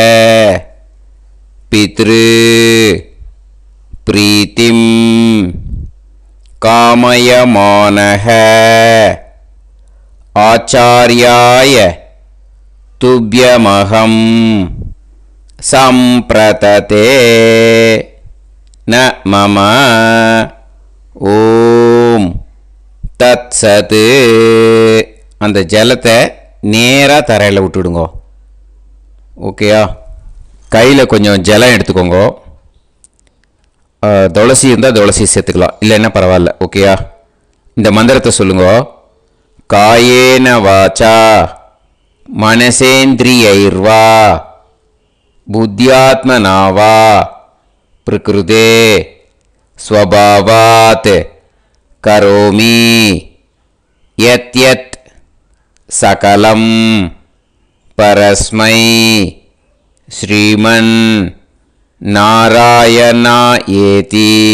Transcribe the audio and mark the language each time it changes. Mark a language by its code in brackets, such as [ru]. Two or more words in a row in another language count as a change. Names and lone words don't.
[sa] पितृ प्रीतिं कामयमानः आचार्याय तुभ्यमहं सम्प्रतते न मम ॐ तत् सत्. [ta] அந்த ஜலத்தை நேராக தரையில் விட்டுடுங்கோ. ஓகேயா? கையில் கொஞ்சம் ஜலம் எடுத்துக்கோங்க. துளசி இருந்தால் துளசி சேர்த்துக்கலாம், இல்லைன்னா பரவாயில்ல. [sa] ஓகேயா? [ta] இந்த மந்திரத்தை சொல்லுங்க. [sa] कायेन वाचा मनसेन्द्रियैर्वा बुद्ध्यात्मना वा प्रकृतेः स्वभावात् करोमि यद्यत् सकलं परस्मै श्रीमन् नारायणा इति